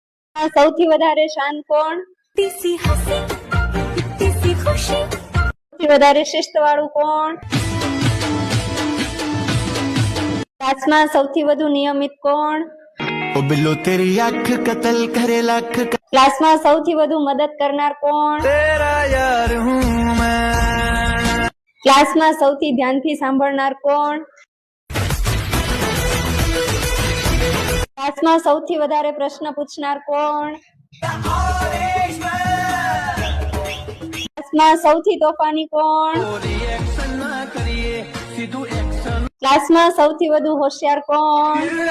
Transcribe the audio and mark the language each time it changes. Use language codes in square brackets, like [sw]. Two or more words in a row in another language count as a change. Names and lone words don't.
[gu] સૌથી વધારે શાંત કોણ? સૌથી વધારે શિસ્ત વાળું કોણ? ક્લાસમાં સૌથી વધુ નિયમિત કોણ? [hi] ओ बिल्लो तेरी आंख कत्ल करे लाख [gu] ક્લાસમાં સૌથી વધુ મદદ કરનાર કોણ? [hi] तेरा यार हूँ मैं [gu] ક્લાસમાં સૌથી ધ્યાનથી સાંભળનાર કોણ? ક્લાસમાં સૌથી વધારે પ્રશ્ન પૂછનાર કોણ? ક્લાસમાં સૌથી તોફાની કોણ? ક્લાસમાં સૌથી વધુ હોશિયાર કોણ?